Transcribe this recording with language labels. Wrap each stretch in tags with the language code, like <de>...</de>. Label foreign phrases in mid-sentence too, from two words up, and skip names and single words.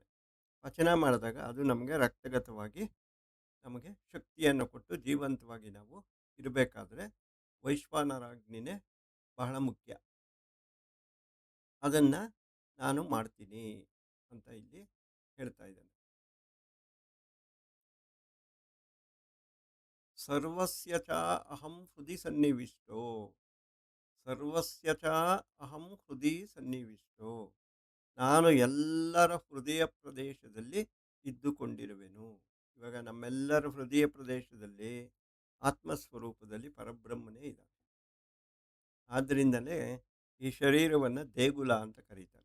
<kn>ಪಚನ ಮಾಡಿದಾಗ ಅದು ನಮಗೆ ರಕ್ತಗತವಾಗಿ ನಮಗೆ ಶಕ್ತಿಯನ್ನು ಕೊಟ್ಟು ಜೀವಂತವಾಗಿ ನಾವು ಇರಬೇಕಾದ್ರೆ ವೈಶ್ವಾನರಾಗ್ನಿನೇ ಬಹಳ ಮುಖ್ಯ. ಅದನ್ನು ನಾನು ಮಾಡ್ತೀನಿ ಅಂತ ಇಲ್ಲಿ ಹೇಳ್ತಾ ಇದ್ದಾನೆ.</kn> <sa>ಸರ್ವಸ್ಯ ಚ ಅಹಂ ಹೃದಿ ಸನ್ನಿವಿಷ್ಟೋ, ಸರ್ವಸ್ಯ ಚ ಅಹಂ ಹೃದಿ ಸನ್ನಿವಿಷ್ಟೋ,</sa> <kn>ನಾನು ಎಲ್ಲರ ಹೃದಯ ಪ್ರದೇಶದಲ್ಲಿ ಇದ್ದುಕೊಂಡಿರುವೆನು. ಇವಾಗ ನಮ್ಮೆಲ್ಲರ ಹೃದಯ ಪ್ರದೇಶದಲ್ಲಿ ಆತ್ಮಸ್ವರೂಪದಲ್ಲಿ ಪರಬ್ರಹ್ಮನೇ ಇದ್ದಾನೆ. ಆದ್ದರಿಂದಲೇ ಈ ಶರೀರವನ್ನು ದೇಗುಲ ಅಂತ ಕರೀತಾರೆ.</kn>